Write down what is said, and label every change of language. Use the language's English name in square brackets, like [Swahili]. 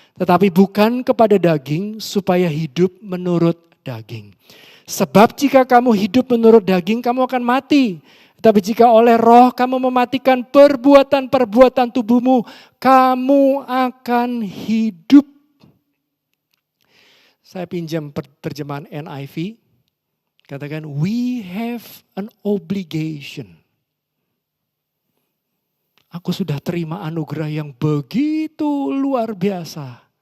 [Indonesian] Tetapi bukan kepada daging supaya hidup menurut daging. Sebab jika kamu hidup menurut daging, kamu akan mati. Tapi jika oleh roh kamu mematikan perbuatan-perbuatan tubuhmu, kamu akan hidup. Saya pinjam terjemahan NIV. Katakan, [English] we have an obligation. [Indonesian] Aku sudah terima anugerah yang begitu luar biasa.